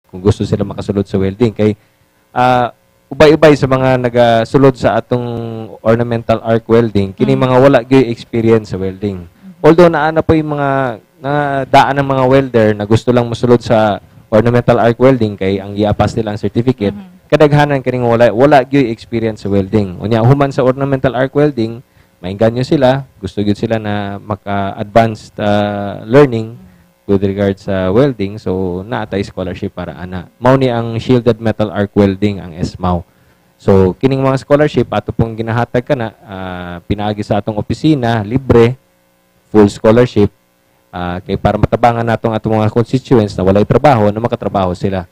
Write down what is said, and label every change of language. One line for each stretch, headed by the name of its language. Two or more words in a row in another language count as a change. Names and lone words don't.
Cebuano: kung gusto sila makasulod sa welding. Kay ubay-ubay sa mga nagasulod sa atong
English: ornamental arc welding,
Cebuano: kini mga wala gyud experience sa welding. Although naana po yung mga daan ng mga welder na gusto lang masulod sa
English: ornamental arc welding
Cebuano: kay ang iapas nila ang certificate, kadaghanan kining wala gyud experience sa welding. Unya human sa
English: ornamental arc welding,
Cebuano: maingganyo sila, gusto gyud sila na maka-
English: advanced learning with regards
Cebuano: sa welding, so naatay scholarship para ana. Mao ni ang
English: shielded metal arc welding,
Cebuano: ang SMAW. So kining mga scholarship ato pong ginahatag kana, pinaagi sa atong opisina, libre,
English: full scholarship,
Cebuano: kay para matabangan natong atong mga constituents na walay trabaho na makatrabaho sila.